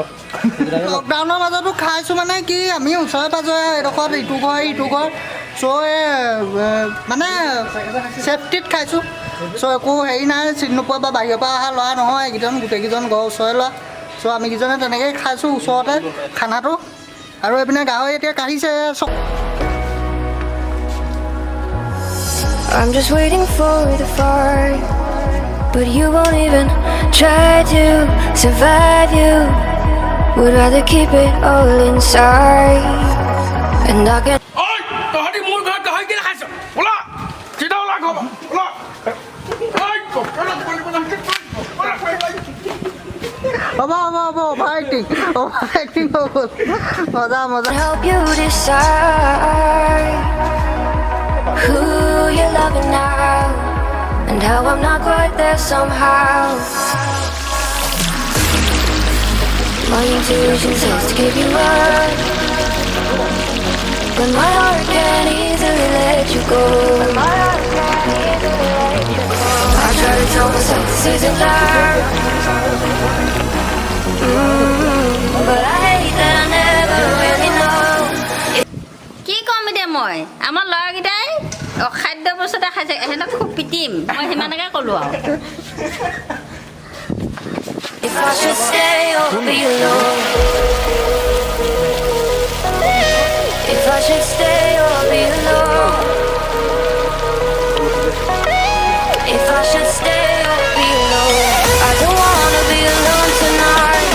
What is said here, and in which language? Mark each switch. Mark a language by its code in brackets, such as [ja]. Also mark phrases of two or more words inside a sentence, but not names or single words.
[as] লকডাউনৰ মাজতো খাইছোঁ মানে কি আমি ওচৰে পাজৰে এডোখৰত ইটো ঘৰ চ' মানে ছেফটিত খাইছোঁ চ' একো হেৰি নাই চিনি নোপোৱা বা বাহিৰৰ পৰা অহা ল'ৰা নহয় এইকেইজন গোটেইকেইজন ঘৰৰ ওচৰৰে ল'ৰা চ' আমি কেইজনে তেনেকৈয়ে খাইছোঁ ওচৰতে খানাটো আৰু এইপিনে গাহৰি এতিয়া কাঢ়িছে চব [en] I'm just waiting for the fight, but you won't even try to survive. You would rather keep it all inside, and I can. [as] ঐ তহঁতি মোৰ ঘৰত গাহৰি কিনে খাইছ ওলা চিধা ওলা ঘৰ ওলা হ'ব [en] over acting [as] হৈ গ'ল মজা [en] Help you decide who you're loving now and how I'm not quite there somehow. My intuition says to give you up, but my heart can't easily let you go. I try to tell myself this isn't love, but I hate that I never really know. [as] কি কম এতিয়া মই আমাৰ ল'ৰাকেইটাই অখাদ্য বস্তু এটা খাইছে সিহঁতক খুব পিটিম মই সিমানকে ক'লোঁ আৰু [en] If I should stay or be alone, if I should stay or be alone, if I should stay or be alone, I don't wanna be alone tonight.